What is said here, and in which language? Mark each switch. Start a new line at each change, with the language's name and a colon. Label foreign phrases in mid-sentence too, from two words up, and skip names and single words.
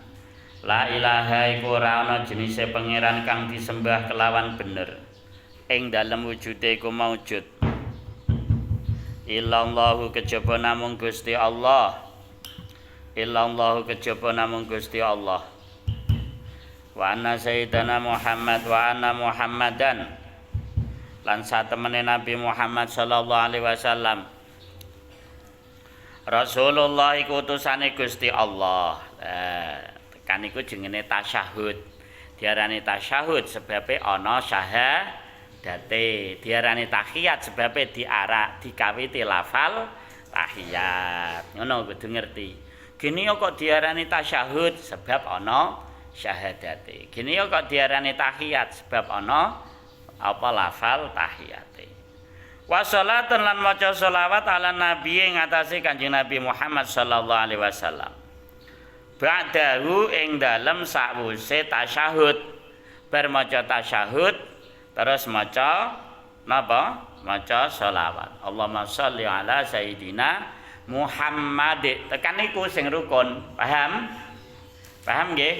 Javanese: La ilaha iku ora ana jenise pangeran kang disembah kelawan bener. Ing dalem wujude iku maujud. Illallahu kejaba namung Gusti Allah. Illallahu kejaba namung Gusti Allah.
Arabic: وأن سيدنا محمد وأن محمدا
Javanese: lan satemene Nabi Muhammad
Arabic: صلى الله عليه وسلم
Javanese: Rasulullah iku utusane Gusti Allah. Tekan iku jenenge tasyahud. Diarani tasyahud sebabe ana syahadate. Diarani tahiyat sebabe dikawiti lafal tahiyat. Ngono kudu ngerti. Gini kok diarani tasyahud sebab ana syahadate. Gini kok diarani tahiyat sebab ana apa lafal tahiyate.
Arabic: وصلاة
Javanese: lan maca sholawat
Arabic: على النبي
Javanese: ing atase Kanjeng Nabi Muhammad
Arabic: صلى الله عليه وسلم.
Javanese: Ba'dahu ing dalem sakwise tasyahud. Bar maca tasyahud terus maca napa? Maca sholawat.
Arabic: اللهم صل على سيدنا محمد.
Javanese: Tekan niku sing rukun. Paham? Paham nggih?